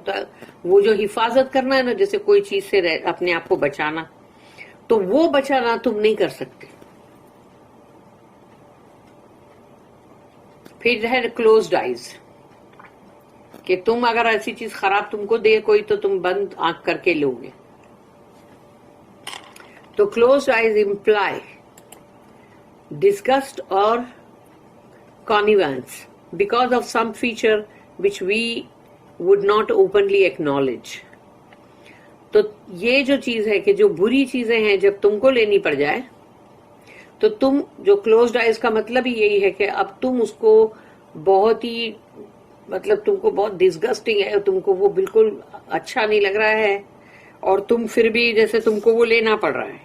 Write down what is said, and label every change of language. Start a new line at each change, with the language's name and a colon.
Hindi: तो वो जो हिफाजत करना है ना, जैसे कोई चीज से अपने आप को बचाना, तो वो बचाना तुम नहीं कर सकते। फिर है क्लोज्ड आइज, कि तुम अगर ऐसी चीज खराब तुमको दे कोई तो तुम बंद आंख करके लोगे।
English: तो closed eyes imply disgust or connivance because of some feature which we would not openly acknowledge.
Hindi: तो ये जो चीज है कि जो बुरी चीजें हैं जब तुमको लेनी पड़ जाए तो तुम जो क्लोज्ड आइज का मतलब ही यही है कि अब तुम उसको बहुत ही मतलब तुमको बहुत डिस्गस्टिंग है, तुमको वो बिल्कुल अच्छा नहीं लग रहा है और तुम फिर भी जैसे तुमको वो लेना पड़ रहा है।